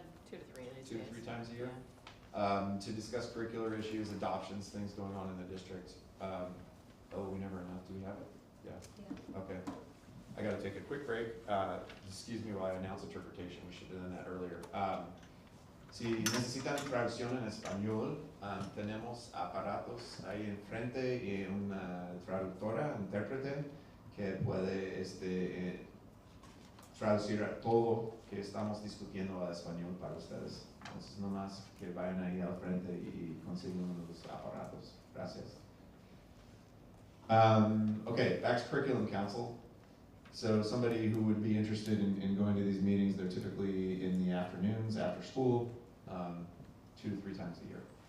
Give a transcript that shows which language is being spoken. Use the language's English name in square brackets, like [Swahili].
[English] 2 to 3 these 2 to days. 3 times a year? To discuss curricular issues, adoptions, things going on in the district. Oh, we never announced, do we have it? Yeah. Okay. I gotta take a quick break. Excuse me while I announce interpretation, we should have done that earlier. [Spanish] Si necesitan traducción en español, tenemos aparatos ahí enfrente y una traductora, intérprete, que puede traducir a todo que estamos discutiendo a español para ustedes. Entonces, nomás que vayan ahí al frente y consigan los aparatos. Gracias. [English] Okay, back to Curriculum Council. So somebody who would be interested in going to these meetings, they're typically in the afternoons, after school, 2 to 3 times a year.